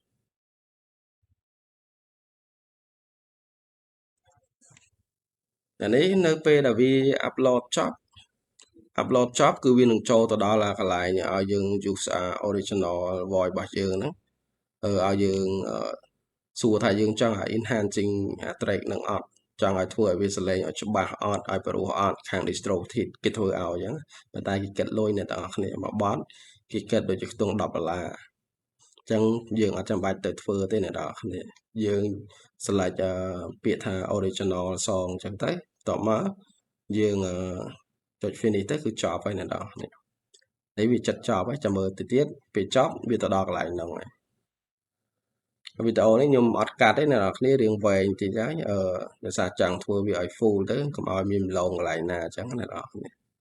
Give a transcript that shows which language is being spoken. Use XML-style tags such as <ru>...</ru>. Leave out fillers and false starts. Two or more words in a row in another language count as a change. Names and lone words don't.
<km>អានេះនៅពេលដែលវា upload ចប់គឺវានឹងចូលទៅដល់កន្លែងឲ្យយើង</km> <en>use original voice</en> <km>របស់យើងហ្នឹងឲ្យយើងសួរថាយើងចង់ឲ្យ</km> <en>enhancing track</en> <km>នឹងអត់ចង់ឲ្យធ្វើឲ្យវាសលេងឲ្យច្បាស់អត់ឲ្យ ព្រោះអត់ខាង distro គេធ្វើឲ្យអញ្ចឹងប៉ុន្តែគេគិតលុយអ្នកទាំងអស់គ្នាមួយបទគេគិតដូចជាខ្ទង់$10អញ្ចឹង យើងអត់ចាំបាច់ទៅធ្វើទេអ្នកទាំងអស់គ្នាយើង select ពាក្យថា</km> <en>original song</en> <km>អញ្ចឹងទៅបន្ទាប់មកយើងចុច finish ទៅគឺចប់ហើយអ្នកទាំងអស់គ្នាហើយវាចិត្តចប់ហើយចាំមើលទៅទៀតពេលចប់វាទៅដល់កន្លែងហ្នឹងហើយវីដេអូនេះខ្ញុំអត់កាត់ទេអ្នកនរគ្នារៀងវែងតិចហើយដោយសារចង់ធ្វើវាឲ្យ full ទៅកុំឲ្យមានម្លងកន្លែងណាអញ្ចឹងអ្នកនរគ្នា</km>